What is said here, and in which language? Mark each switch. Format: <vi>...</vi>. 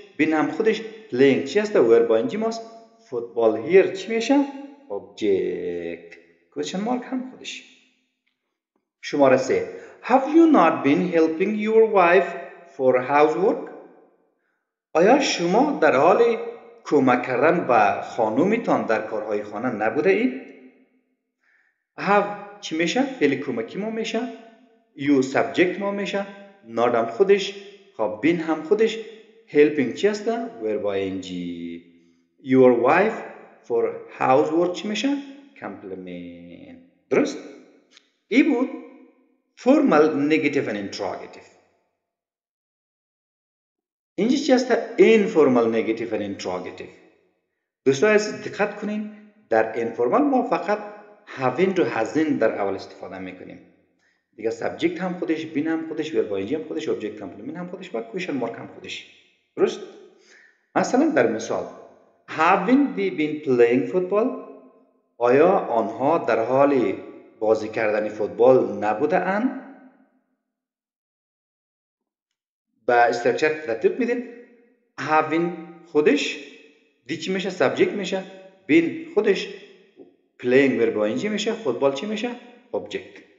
<fa>been هم خودش. playing چی است؟ verb ing ماست.</fa> <en>football here چی میشه؟ object.</en> <fa>question mark هم خودش. شماره 3</fa> <en>Have you not been helping your wife for housework؟</en> <fa>آیا شما در حال کمک کردن به خانومتان در کارهای خانه نبوده اید؟ have چی میشه؟ فعل کمکی ما میشه. you subject ما میشه. not هم خودش. خب been هم خودش. helping چی است؟ verb ing. your wife for housework چی میشه؟ complement. درست؟ این بود</fa> <en>formal negative and interrogative. اینجا چی است؟ informal negative and interrogative.</en> <fa>دوستان عزیز دقت کنین، در informal ما فقط having و hasn't در اول استفاده میکنیم دیگه. subject هم خودش، been هم خودش، verb ing هم خودش، object complement هم خودش و question mark هم خودش. درست؟ مثلا در مثال</fa> <en>haven't they been playing football؟</en> <fa>آیا آنها در حال بازی کردن فوتبال نبوده اند؟ به استرکچر ترتیب میدین. having خودش دی چی میشه؟ سابجکت میشه. been خودش playing ورب آینجی میشه. فوتبال چی میشه؟ object.</fa>